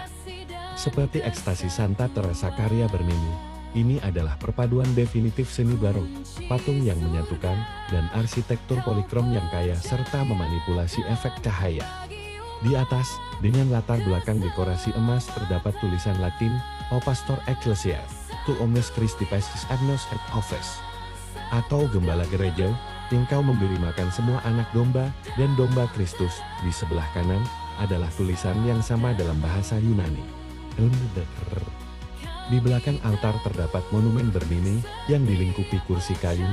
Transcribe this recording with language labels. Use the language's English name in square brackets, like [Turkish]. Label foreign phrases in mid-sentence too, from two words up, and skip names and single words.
[Indonesian] Seperti ekstasi Santa Teresa karya Bernini, ini adalah perpaduan definitif seni barok, patung yang menyatukan, dan arsitektur polikrom yang kaya serta memanipulasi efek cahaya. Di atas, dengan latar belakang dekorasi emas terdapat tulisan Latin, [Latin] O Pastor Ecclesiae, Tu omnes Christi Pastis Agnos et Oves, [Indonesian] atau Gembala Gereja, engkau memberi makan semua anak domba dan domba Kristus. Di sebelah kanan adalah tulisan yang sama dalam bahasa Yunani. Di belakang altar terdapat monumen Bernini yang dilingkupi kursi kayu.